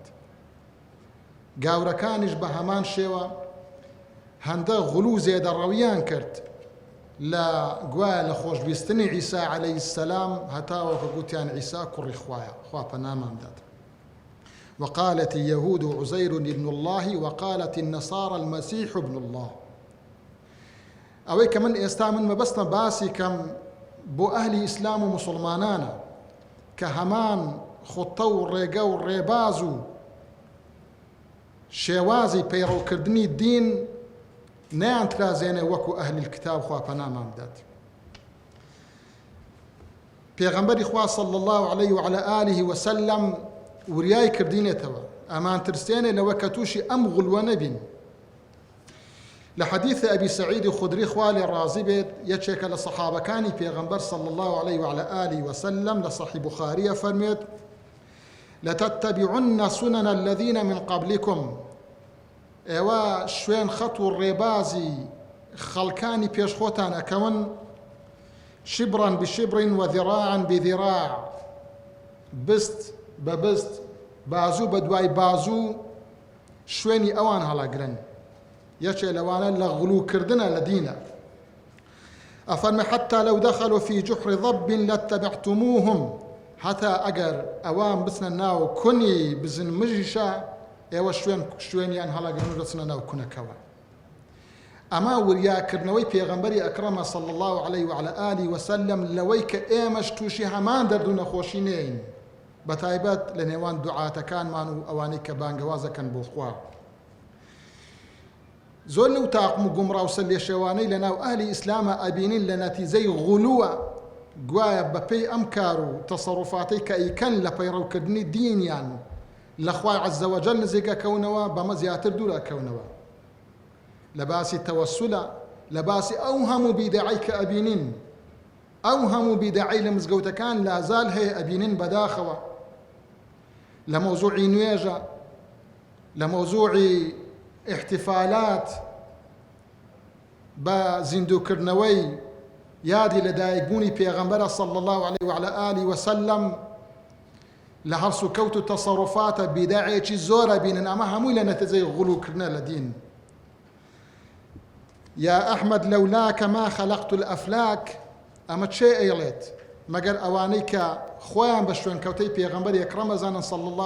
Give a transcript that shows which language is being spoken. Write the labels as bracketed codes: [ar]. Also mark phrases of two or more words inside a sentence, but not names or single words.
[ckb] گاورەکانیش بە هەمان شێوە هەندە غولو زێدەڕەویان کرد لە گوایە لە خۆشویستنی عیسا [ar] عەلەیهی السەلام، [ckb] هەتاوەکە گوتیان عیسا کوڕی خوایە، خوا پەنامان بدات. [ar] وقالت اليهود عزير ابن الله وقالت النصارى المسيح ابن الله. [ckb] ئەوەی کە من ئێستا مەبەستە باسی کەم بۆ ئەهلی ئیسلام و موسڵمانانە کە هەمان خوتە و ڕێگە و ڕێباز و شێوازی پەیڕەوکردنی دین نەیان ترازێنێ وەکو ئەهلی الکتاب، خوا پەنامان بدات. پێغەمبەری خوا [ar] صلی الله علیه و علی آله وسلم [ckb] وریای کردینێتەوە ئەمان ترسێنێ لەوە کە تووشی ئەم غولوە نەبین. لە حەدیث ئەبی سەعید خودری خوا لێ ڕازی بێت، یەکێکە لە سەحابەکانی پێغەمبەر [ar] صلی الله علیه و علی آله وسلم [ckb] لە صحیح بوخاریە فەرمێت: [ar] لتتبعن سنن الذين من قبلكم. [ckb] ئێوە شوێن خەت و ڕێبازی خەڵکانی پێشخۆتان ئەکەون، [ar] شبرا بشبر وذراعا بذراع، [ckb] بست بە بست، بازوو بە دوای بازوو شوێنی ئەوان هەڵەگرن. یەکێ لەوانە لە غولوکردنە لە دینە. ئەفەرمێ: [ar] حتى لو دخلوا في جحر ضب لاتبعتموهم. [ckb] هەتا ئەگەر ئەوان بچنە ناو کونی بزن مژیشە، ئێوە شوێنیان هەڵەگرن و دەچنە ناو کونەکەوە. ئەما وریاکردنەوەی پێغەمبەری ئەکرەمە [ar] صلی الله علیه و علی آله وسلم [ckb] لەوەی کە ئێمەش تووشی هەمان دەرد و نەخۆشی نین، بەتایبەت لە نێوان دوعاتەکانمان و ئەوانەی کە بانگەوازەکەن بۆ خوا. زۆر لەو تاقم و گومڕاوسە لێ شێوانەی لە ناو ئەهلی ئیسلامە ئەبینین لە نەتیجەی غولووە، گوایە بەپێی ئەم کار و تەسەڕوفاتەی کە ئەیکەن لە پەیڕەوکردنی دینیان لخوای [ar] عز وجل [ckb] نزیکەکەونەوە بەمە زیاتر دوورەکەونەوە لە باسی تەوەسولە لە باسی ئەو هەموو بیدعی کە ئەبینین ئەو هەموو بیدعی لە مزگەوتەکان لازال هەیە ئەبینین بەداخەوە لە مەوزوعی نوێژە لە مەوزوعی احتفالات بە زیندووکردنەوەی یادی لەدایکبوونی پێغەمبەرە [ar] صلی الله عليه وعلى آله وسلم [ckb] لە هەرس و کەوت و تەسەڕوفاتە بیداعێکی زۆرە بینن ئەمە هەمووی لە نەتیجەی غوڵوکردنە لە دین [ar] یا ئەحمەد لەولاکە ما خەلەقت الئەفلاک [ckb] ئەمە چێ ئەیڵێت مەگەر ئەوانەی کە خۆیان بە شوێنکەوتەی پێغەمبەر یەکڕەم ئەزانن [ar] صلی الله